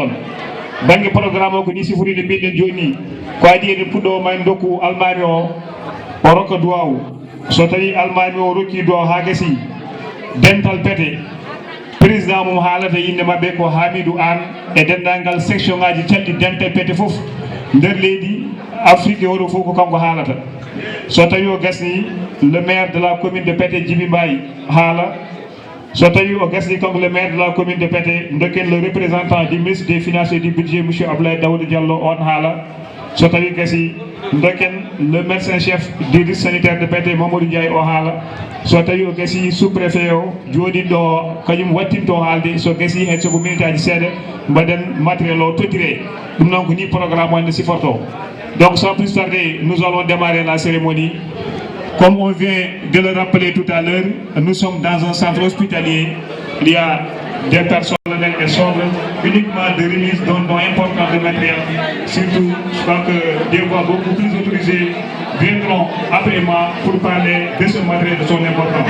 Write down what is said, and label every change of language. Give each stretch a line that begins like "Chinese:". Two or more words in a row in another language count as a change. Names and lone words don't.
Fula: ɗon banggue programme o ko ni sifori nde mbiɗen joni ko adi eɗen puɗɗo ma en dokku almami o rokka duwaw so tawi almami o rokki duwaw ha gasi dental pété président mum haalata inde mabɓe ko Hamidou Anne e dendagal section ngaji calɗi dental pété foof nder leydi Afrique oɗo fof ko kanko haalata so tawi o gasni
French: le maire de la commune de Pété
Fula: Djibi Mbaye haala so tawi o gasni kanko
French: le maire de la commune de Pété
Fula: dokken
French: le représentant du ministre des finances et du budget
Fula: monsieur Abdoulaye Daouda Diallo on haala so tawi gasi dokken
French: le médecin chef du district sanitaire de Pété
Fula: Mamadou Ndiaye o haala so tawi o gasi
French: sous préfet
Fula: o joɗiɗo kañum wattinto haalde so gasi hay soko minute aji seeɗa mbaɗen matériel o totire ɗum noon ko ni programme o ne siforto
French: donc sans plus tarder nous allons démarrer la cérémonie. Comme on vient de le rappeler tout à l'heure, nous sommes dans un centre hospitalier. Il y a des personnes et sobres, uniquement de remise d'un don important de matériel. Surtout, je crois que des voix beaucoup plus autorisées viendront après moi pour parler de ce matériel, de son importance.